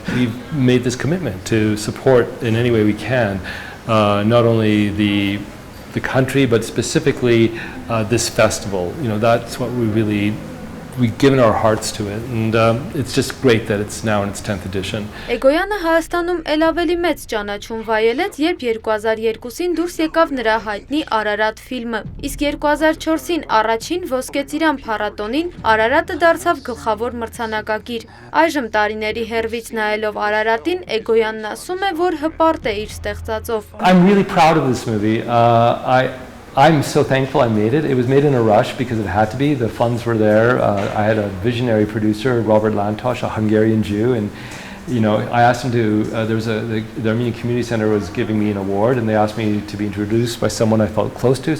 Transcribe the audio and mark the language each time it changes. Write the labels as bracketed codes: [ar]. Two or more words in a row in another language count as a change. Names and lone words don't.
[en] We've made this commitment to support in any way we can, not only the country, but specifically this festival. You know, that's what we've given our hearts to it, and it's just great that it's now in its 10th edition. [hy] Էգոյանը Հայաստանում էլ ավելի մեծ ճանաչում վայելեց, երբ 2002-ին դուրս եկավ նրա հայտնի Արարատ ֆիլմը։ Իսկ 2004-ին առաջին Ոսկե ծիրան փառատոնին Արարատը դարձավ գլխավոր մրցանակակիր։ Այժմ տարիների հեռվից նայելով Արարատին, Էգոյանն ասում է, որ հպարտ է իր ստեղծածով։ [en] I'm really proud of this movie. I'm so thankful I made it. It was made in a rush because it had to be. The funds were there. I had a visionary producer, Robert Lantosh, a Hungarian Jew, and I asked him to. The Armenian Community Center was giving me an award, and they asked me to be introduced by someone I felt close to.